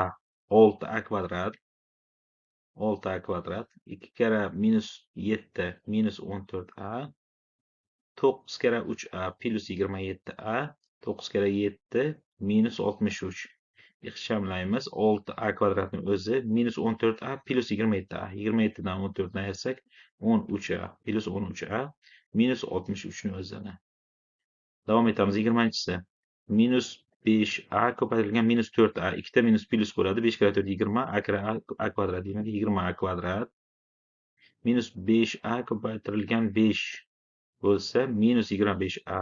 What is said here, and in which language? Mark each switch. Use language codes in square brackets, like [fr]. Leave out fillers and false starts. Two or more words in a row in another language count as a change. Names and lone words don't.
[uz] 6a kvadrat. 6a kvadrat. 2 kere minus 7 minus 14a. 9 kere 3a plus 27a. 9 kere 7 minus 63. Ixchamlaymiz. 6a kvadratni o'zi minus 14a plus 27a. 27 dan 14 ni ayirsak 13a plus 13a minus 63 ni o'zini. Davom etamiz. 20-si minus 5a ko'paytirilgan minus 4a. 2 ta minus plus bo'ladi. 5 kere 4 20, a kere a kvadrat demak 20a kvadrat. Minus 5a ko'paytirilgan 5 bo'lsa minus 25a.